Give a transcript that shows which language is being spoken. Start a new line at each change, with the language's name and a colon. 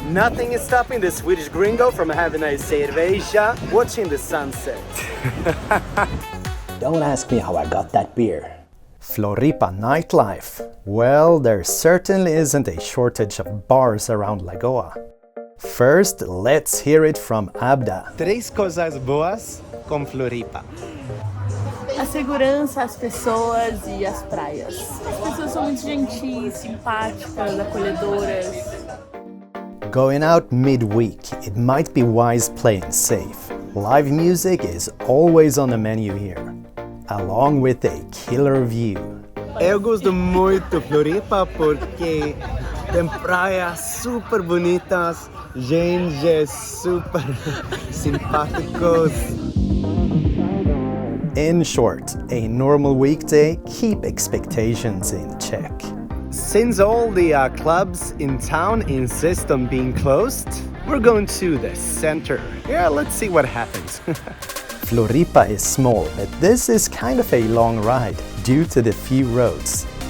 English: Nothing is stopping the Swedish Gringo from having a cerveja watching the sunset. Don't ask me how I got that beer. Floripa nightlife. Well, there certainly isn't a shortage of bars around Lagoa. First, let's hear it from Abda.
Portuguese: Três coisas boas com Floripa. A segurança, as pessoas e as praias. As pessoas são muito gentis, simpáticas, acolhedoras.
English: Going out midweek, it might be wise playing safe. Live music is always on the menu here, along with a killer view.
Portuguese: Eu gosto muito de Floripa porque tem praias super bonitas, gente super simpáticos.
English: In short, a normal weekday, keep expectations in check. Since all the clubs in town insist on being closed, we're going to the center. Yeah, let's see what happens. Floripa is small, but this is kind of a long ride due to the few roads.